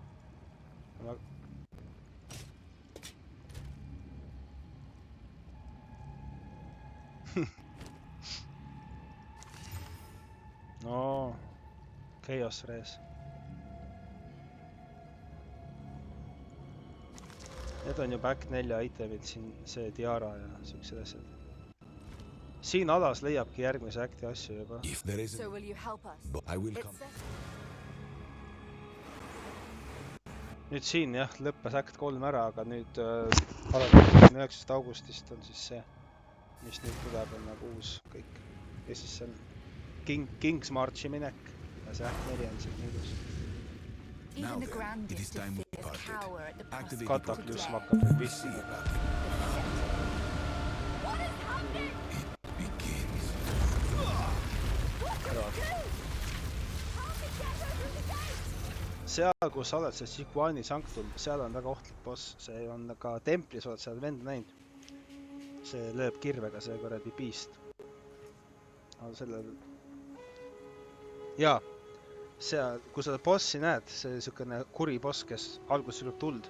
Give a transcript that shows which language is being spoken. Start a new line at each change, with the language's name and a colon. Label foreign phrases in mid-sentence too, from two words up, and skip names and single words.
Estonian: No, Chaos Race. Need on ju back 4 itemid siin, see Tiara ja siuksed asjad. Siin alas leiabki järgmise acti asju juba.
English: So will you help us?
Estonian: Nüüd siin jah, lõppes act 3 ära, aga nüüd 9. augustist on siis see, mis nüüd tuleb, on nagu uus kõik. Ja siis see on King's Marchi minek ja see act 4 on siin nüüdus.
English: Even the grandest of fears cower at the prospect.
Estonian: Kataklysm hakkab nüüd vissi.
English: What is happening? It begins. What do we do? How to get over the gate?
Estonian: Seal, kus sa oled see Siquani Sanctum, seal on väga ohtlik boss. See on ka templis, oled seal vend näinud. See lööb kirvega, see kuradi beast. Aga sellel... Jaa, seal, kui sa bossi näed, see niisugune kuri boss, kes alguses lööb tuld.